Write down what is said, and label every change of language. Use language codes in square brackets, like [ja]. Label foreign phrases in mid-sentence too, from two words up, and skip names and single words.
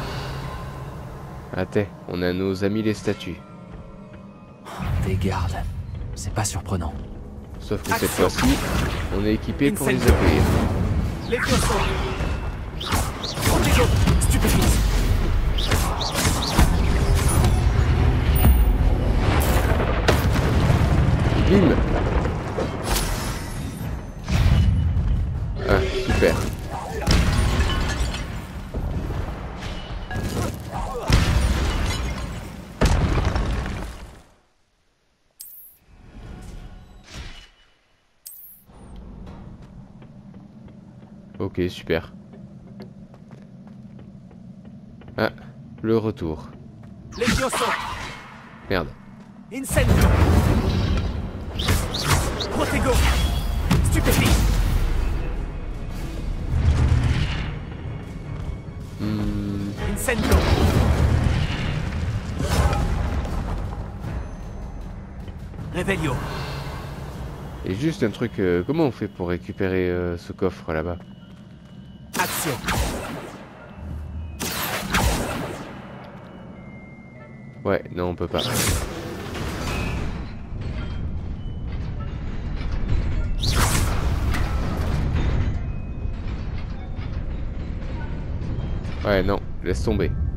[fr] Attends, on a nos amis les statues. Des gardes. C'est pas surprenant. Sauf que cette fois-ci, on est équipé pour les accueillir. Levioso. Protego. Stupéfixe. Bim. Ah, super. Ok, super. Ah, le retour. Levioso. Merde. Incendio. Protego. Stupéfixe. Incendio. Révélio. Et juste un truc, comment on fait pour récupérer ce coffre là-bas? Action. Ouais, non, on peut pas. Ouais, non, laisse tomber.